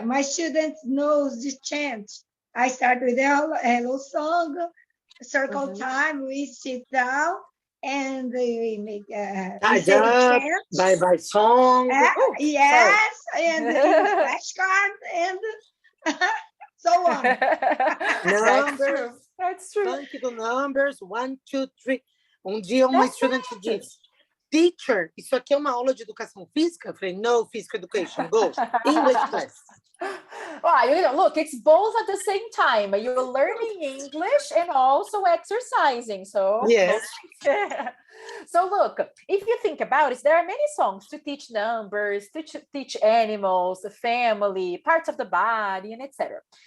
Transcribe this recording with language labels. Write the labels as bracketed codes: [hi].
[en] My students knows the chant. I start with a hello song, circle time, we sit down, and we make we say the chant. Bye-bye song. Yes, and flashcard, and so on. Numbers. That's true. Funky do numbers, 1, 2, 3. [pt] Dia uma estudante disse, teacher, isso aqui é uma aula de educação física? Eu falei, [en] no, physical education, go. English class. Well, you know, look, it's both at the same time. You're learning English and also exercising. So, yes. So look, if you think about it, there are many songs to teach numbers, to teach animals, the family, parts of the body, and etc.